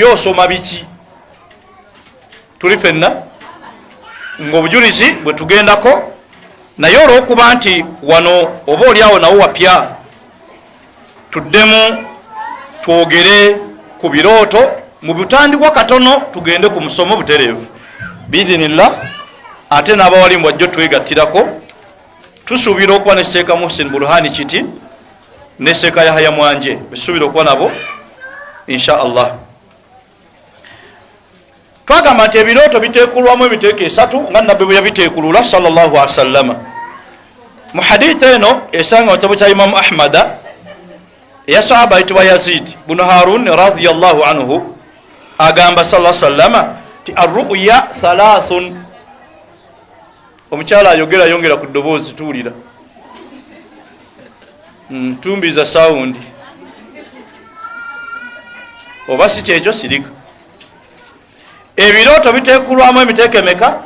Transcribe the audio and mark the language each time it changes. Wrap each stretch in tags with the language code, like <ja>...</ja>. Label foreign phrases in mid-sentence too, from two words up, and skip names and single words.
<lg>osoma biki tuli fenna ng'obujulizi bwe tugendako naye olw'okuba nti wano oba oliawo nawo wapya tuddemu twogere ku birooto mu butandikwa katono tugende ku musomo butereevu biidhinillah ate n'abawali mbwajjo twegattirako tusuubira okuba ne Sheikh Muhsin Burhani Kiti ne Sheikh Yahya Mwanje besuubira okuba nabo inshallah twagamba nti ebirooto biteekulwamu emiteeko esatu nga nabbe bwe yabiteekulula</lg> <ar>صلى الله عليه وسلم</ar> <lg>mu hadith eno esanga mu kya Imam Ahmad ya sahaba itwa Yazid ibn Harun</lg> <ar>رضي الله عنه</ar> <lg>agamba</lg> <ar>صلى الله عليه وسلم</ar> <lg>ti</lg> <ar>الرؤيا ثلاث.</ar> <lg>Omukyala yongera ku ddoboozi tuwulira tumbiza sawundi oba si kyekyo sirika. Ebirooto biteekulwamu emiteeko emeka?</lg>